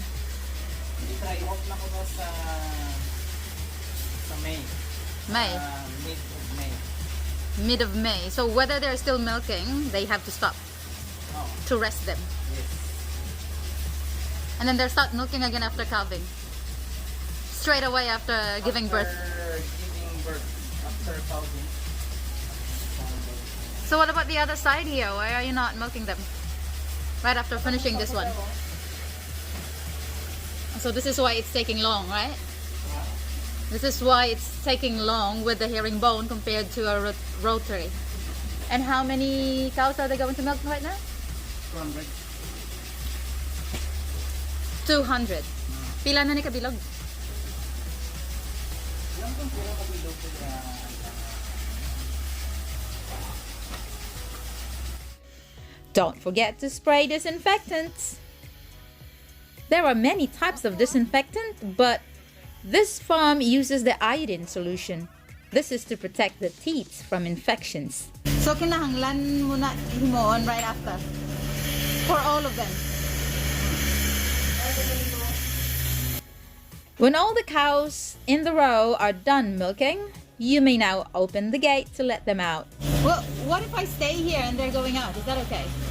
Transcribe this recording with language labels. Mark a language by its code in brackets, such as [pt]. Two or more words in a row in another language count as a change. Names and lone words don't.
[ceb] i-off na ko na sa May. [en] May? Mid of May. Mid of May. So whether they're still milking, they have to stop Oh, to rest them. yes. And then they'll start milking again after calving. Straight away after giving birth. After giving birth. After calving. So what about the other side here? Why are you not milking them? Right after finishing this one. So this is why it's taking long, right? This is why it's taking long with the herringbone compared to a rotary. And how many cows are they going to milk right now? 200. 200. [ceb] Pila na ni kabilog? Ilang kung pila kabilog ko na [en] Don't forget to spray disinfectants. There are many types of disinfectant, but this farm uses the iodine solution. This is to protect the teeth from infections. [ceb] So kinahanglan mo na himoon [en] right after for all of them. When all the cows in the row are done milking, you may now open the gate to let them out. Well, what if I stay here and they're going out? Is that okay?